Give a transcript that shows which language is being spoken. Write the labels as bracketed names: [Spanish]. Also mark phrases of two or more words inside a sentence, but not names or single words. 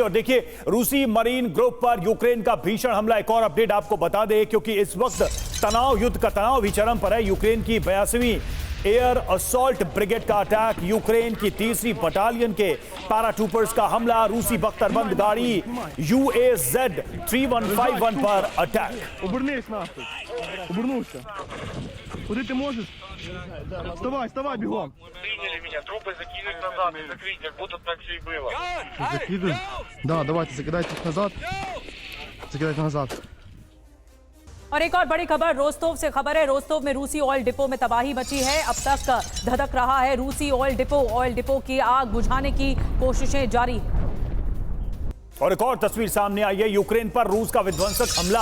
[Hindi] और देखिए, रूसी मरीन ग्रुप पर यूक्रेन का भीषण हमला, एक और अपडेट आपको बता दें क्योंकि इस वक्त तनाव, युद्ध का तनाव भी चरम पर है। यूक्रेन की 82वीं [English] air assault brigade [Hindi] का अटैक, यूक्रेन की 3री बटालियन के पैराट्रूपर्स का हमला, रूसी बख्तरबंद गाड़ी UAZ 3151 पर अटैक। [Russian] Обернись нахуй. [Ukrainian] Обернувся. Куди ти можеш? Вставай, вставай, бігом. [Russian] Приняли меня, трупы закинуть назад и закрыть, как будто так все и было. [Ukrainian] Закидуй. [Russian] Да, давайте, закидайте их назад. Закидайте назад. [Hindi] और एक और बड़ी खबर रोस्तोव से खबर है। रोस्तोव में रूसी [English] oil depot [Hindi] में तबाही मची है। अब तक धधक रहा है रूसी [English] oil depot [Hindi] की आग बुझाने की कोशिशें जारी है। और एक और तस्वीर सामने आई है, यूक्रेन पर रूस का विध्वंसक हमला।